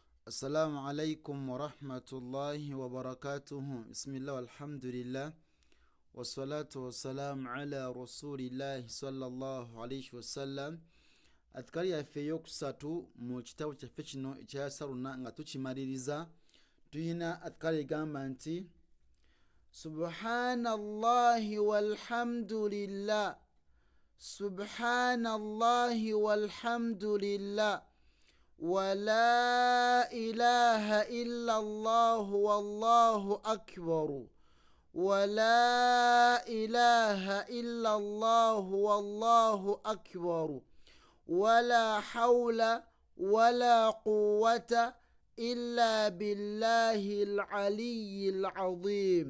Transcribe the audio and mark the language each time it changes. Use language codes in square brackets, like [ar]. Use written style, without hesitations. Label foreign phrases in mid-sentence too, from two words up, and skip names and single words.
[ar] السلام عليكم ورحمة الله وبركاته. بسم الله والحمد لله والصلاة والسلام على رسول الله صلى الله عليه وسلم. [lg] Adhkari yaffe eyokusatu mu kitabu kyaffe kino ekyasaruna nga tukimaliriza tuyina adhkari egamba nti [ar] سبحان الله والحمد لله، سبحان الله والحمد لله، ولا إله إلا الله والله أكبر، ولا إله إلا الله والله أكبر, ولا حول ولا قوة إلا بالله العلي العظيم.